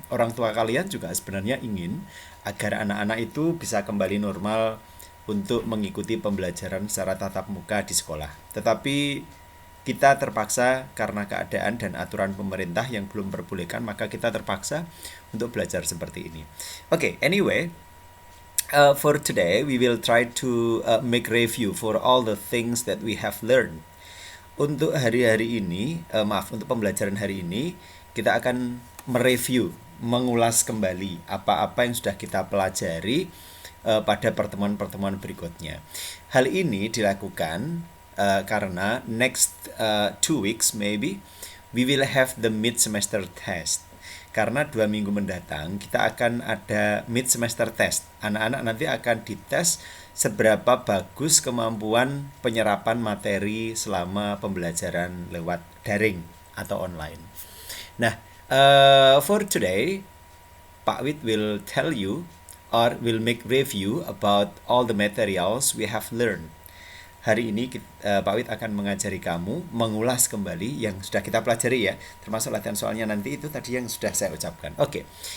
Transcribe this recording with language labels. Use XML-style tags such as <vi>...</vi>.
<id>Orang tua kalian juga sebenarnya ingin agar anak-anak itu bisa kembali normal untuk mengikuti pembelajaran secara tatap muka di sekolah. Tetapi kita terpaksa karena keadaan dan aturan pemerintah yang belum memperbolehkan, maka kita terpaksa untuk belajar seperti ini.</id> <en>Oke, anyway, for today we will try to make review for all the things that we have learned.</en> <id>Untuk hari-hari ini, untuk pembelajaran hari ini, kita akan mereview, mengulas kembali apa-apa yang sudah kita pelajari pada pertemuan-pertemuan berikutnya. Hal ini dilakukan karena</id> <en>next 2 weeks maybe we will have the mid semester test.</en> <id>Karena 2 minggu mendatang kita akan ada mid semester test. Anak-anak nanti akan dites seberapa bagus kemampuan penyerapan materi selama pembelajaran lewat daring atau online.</id> <en>Nah, for today, Pak Wid will tell you or will make review about all the materials we have learned.</en> <id>Hari ini Pak Wid akan mengajari kamu mengulas kembali yang sudah kita pelajari ya, termasuk latihan soalnya nanti itu tadi yang sudah saya ucapkan. Oke.</id>